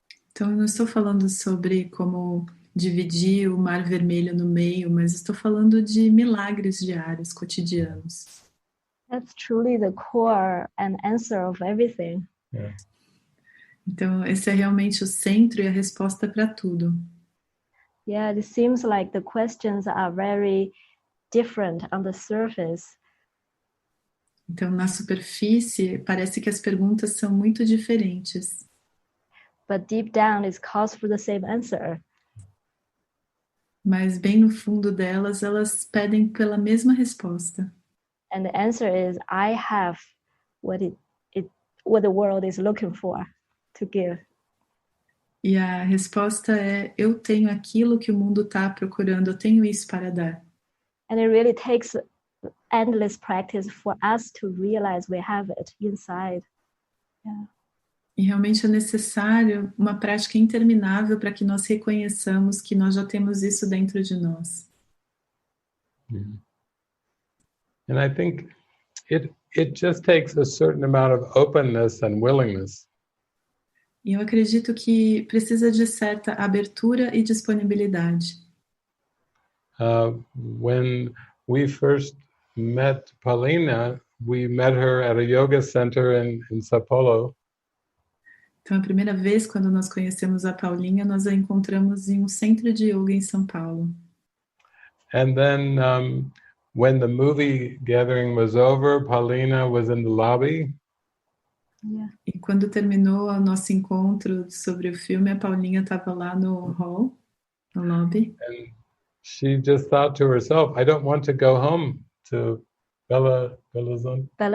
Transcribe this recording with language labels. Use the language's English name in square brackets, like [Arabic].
[Portuguese] Então, eu não estou falando sobre como dividir o Mar Vermelho no meio, mas estou falando de milagres diários, cotidianos. [English] That's truly the core and answer of everything. Yeah. [Portuguese] Então, esse é realmente o centro e a resposta para tudo. [English] Yeah, it seems like the questions are very different on the surface. [Portuguese] Então, na superfície, parece que as perguntas são muito diferentes. [English] But deep down, it calls for the same answer. [Portuguese] Mas bem no fundo delas, elas pedem pela mesma resposta. [English] And the answer is, I have what the world is looking for to give. [Portuguese] E a resposta é, eu tenho aquilo que o mundo está procurando, eu tenho isso para dar. [English] And it really takes endless practice for us to realize we have it inside. Yeah. [Portuguese] E realmente é necessário uma prática interminável para que nós reconheçamos que nós já temos isso dentro de nós. Mm. [English] And I think it just takes a certain amount of openness and willingness. [Portuguese] E eu acredito que precisa de certa abertura e disponibilidade. [English] When we first met Paulinha, we met her at a yoga center in São Paulo. [Portuguese] Então, a primeira vez, quando nós conhecemos a Paulinha, nós a encontramos em um centro de yoga em São Paulo. [English] And then when the movie gathering was over, Paulinha was in the lobby. Yeah. [Portuguese] E quando terminou o nosso encontro sobre o filme, a Paulinha estava lá no hall, no lobby. [English] And she just thought to herself, I don't want to go home to Belo Horizonte.